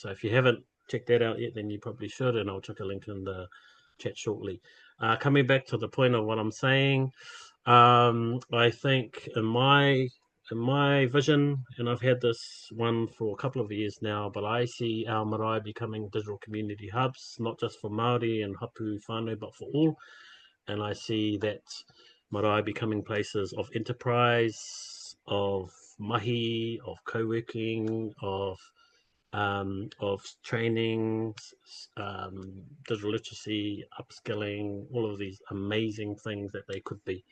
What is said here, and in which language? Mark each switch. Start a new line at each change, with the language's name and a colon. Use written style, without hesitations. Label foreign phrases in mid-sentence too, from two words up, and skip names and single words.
English: So if you haven't checked that out yet, then you probably should, and I'll chuck a link in the chat shortly. Coming back to the point of what I'm saying, I think in my vision, and I've had this one for a couple of years now, but I see our marae becoming digital community hubs, not just for Māori and
Māori: hapu whānau,
English: but for all. And I see that marae becoming places of enterprise, of mahi, of co-working, of training, digital literacy, upskilling, all of these amazing things that they could be.